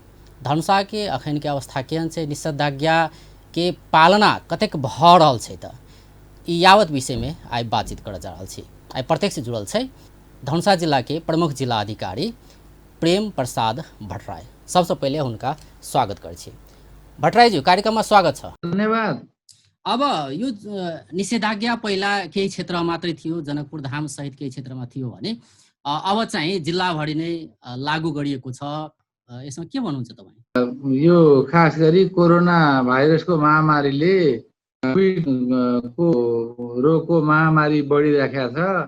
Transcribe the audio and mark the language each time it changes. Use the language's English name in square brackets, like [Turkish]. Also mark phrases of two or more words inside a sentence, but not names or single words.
[Maithili] धनुषा के अखन के अवस्था केहन छै, निषेधाज्ञा के पालना कतेक भऽ रहल छै, तऽ ई यावत विषय में आई बातचीत कर जा रहल छी। आई प्रत्यक्ष जुड़ल छै धनुषा जिला के प्रमुख जिला अधिकारी प्रेम प्रसाद भट्टराय। सबसे पहले उनका स्वागत कर छी। भट्टराय जी, कार्यक्रम में स्वागत छ। धन्यवाद। [Nepali] अब यो निषेधाज्ञा पहिला केही क्षेत्र मात्रै थियो, जनकपुर धाम सहित केही क्षेत्रमा थियो भने अब चाहिँ जिल्लाभरि नै लागू गरिएको छ। यसमा के भन्नुहुन्छ तपाईँ? यो खास गरी कोरोना भाइरसको महामारीले को रोगको महामारी बढिराखेको छ।